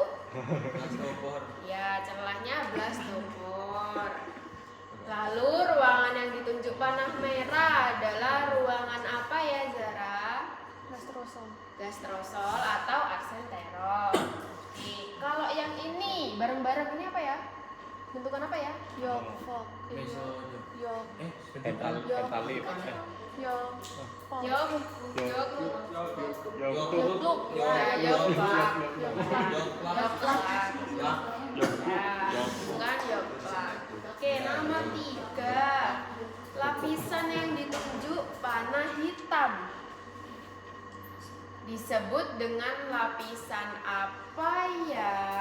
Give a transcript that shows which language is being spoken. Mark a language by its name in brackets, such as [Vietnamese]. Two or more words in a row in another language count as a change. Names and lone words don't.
[Indonesian] Ya, celahnya blastopor. Lalu ruangan yang ditunjuk panah merah adalah ruangan apa ya, Zara? Gastrosol. Gastrosol atau aksenteron. Oke, kalau yang ini bareng-bareng ini apa ya? Bentukan apa ya? Yok, fok. Yok. Pentalit. Yok. Fok. Yok, yok, Yok. ya, yok, Pak. Yok, Pak. Ya, bukan yok, Pak. Oke, nomor 3. Lapisan yang ditunjuk panah hitam disebut dengan lapisan apa ya?